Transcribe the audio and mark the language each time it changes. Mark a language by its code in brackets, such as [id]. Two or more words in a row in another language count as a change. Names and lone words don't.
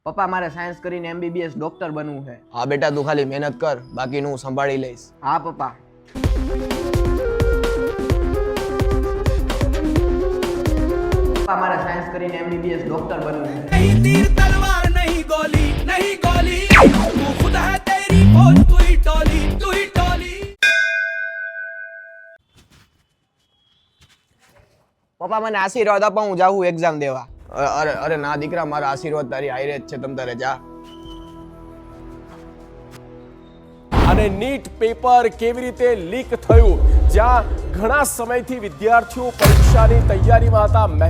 [gu] પપ્પા મારે સાયન્સ કરીને [en] MBBS doctor [gu] બનવું છે. હા બેટા તું ખાલી મહેનત કર, બાકીનું હું સંભાળી લઈશ. હા પપ્પા. પપ્પા મારે સાયન્સ કરીને [en] MBBS doctor [gu] બનવું છે. [hi] नहीं तीर तलवार नहीं गोली नहीं गोली तू खुद है तेरी फौज तू ही टोली [gu] પપ્પા મને આશીર્વાદ આપો, હું જાઉં એક્ઝામ દેવા. અરે અરે ના દીકરા, મારા આશીર્વાદ તારી હારે જ છે, તમ તારે જા. અને નીટ પેપર કેવી રીતે લીક થયું, જ્યાં ઘણા સમયથી વિદ્યાર્થીઓ પરીક્ષાની તૈયારીમાં હતા.